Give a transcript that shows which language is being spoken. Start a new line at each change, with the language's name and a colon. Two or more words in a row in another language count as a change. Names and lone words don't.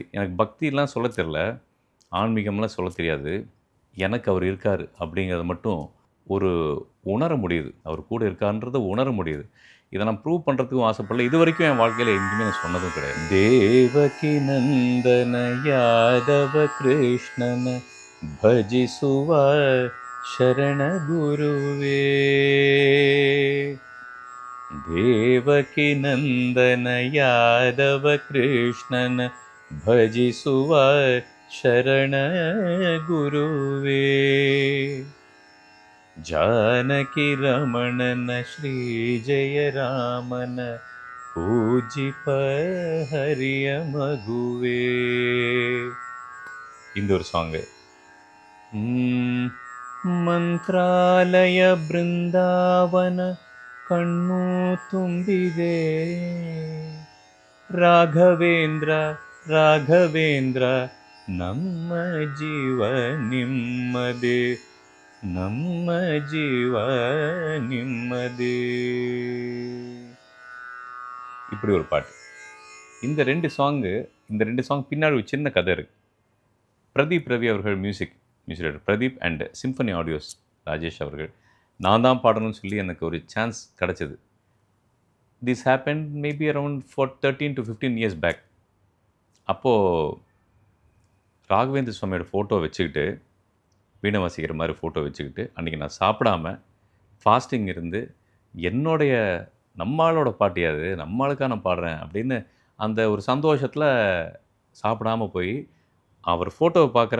Tamil: எனக்கு பக்தியெலாம் சொல்ல தெரில, ஆன்மீகம்லாம் சொல்ல தெரியாது. எனக்கு அவர் இருக்கார் அப்படிங்கிறத மட்டும் ஒரு உணர முடியுது. அவர் கூட இருக்கான்றதை உணர முடியுது. இதை நான் ப்ரூவ் பண்ணுறதுக்கும் ஆசைப்படல. இது வரைக்கும் என் வாழ்க்கையில் எங்கேயுமே நான் சொன்னதும் கிடையாது.
Kannada: ದೇವಕಿ ನಂದನ ಯಾದವ ಕೃಷ್ಣನ ಭಜಿಸುವ ಶರಣ ಗುರುವೇ. ದೇವಕಿ ನಂದನ ಯಾದವ ಕೃಷ್ಣನ ಭಜಿಸುವ ಶರಣ ಗುರುವೇ. ಜಾನಕಿ ರಮಣನ ಶ್ರೀ ಜಯ ರಾಮನ ಪೂಜಿಪ ಹರಿಯ ಮಗುவே.
Tamil: இந்த ஒரு சாங்கு.
Kannada: ಮಂತ್ರಾಲಯ ಬೃಂದಾವನ ಕಣ್ಣು ತುಂಬಿದೆ. ರಾಘವೇಂದ್ರ ರಾಘವೇಂದ್ರ ನಮ್ಮ ಜೀವ ನಿಮ್ಮದೇ, ನಮ್ಮ ಜೀವ ನಿಮ್ಮದೇ.
Tamil: இப்படி ஒரு பாட்டு. இந்த ரெண்டு சாங் பின்னாடி ஒரு சின்ன கதை இருக்குது. பிரதீப் ரவி அவர்கள்
English: music director
Tamil: பிரதீப் அண்ட் சிம்பனி ஆடியோஸ் ராஜேஷ் அவர்கள். நான் தான் பாடணும்னு சொல்லி எனக்கு ஒரு சான்ஸ் கிடச்சிது.
English: this happen maybe around 13 to 15 years பேக்.
Tamil: அப்போது ராகவேந்திர சுவாமியோட ஃபோட்டோ வச்சுக்கிட்டு, வீணை வாசிக்கிற மாதிரி ஃபோட்டோ வச்சுக்கிட்டு, அன்றைக்கி நான் சாப்பிடாம ஃபாஸ்டிங் இருந்து, என்னுடைய நம்மளோட பாட்டியாது, நம்மளுக்காக நான் பாடுறேன் அப்படின்னு அந்த ஒரு சந்தோஷத்தில் சாப்பிடாமல் போய் அவர் ஃபோட்டோவை பார்க்குறேன்.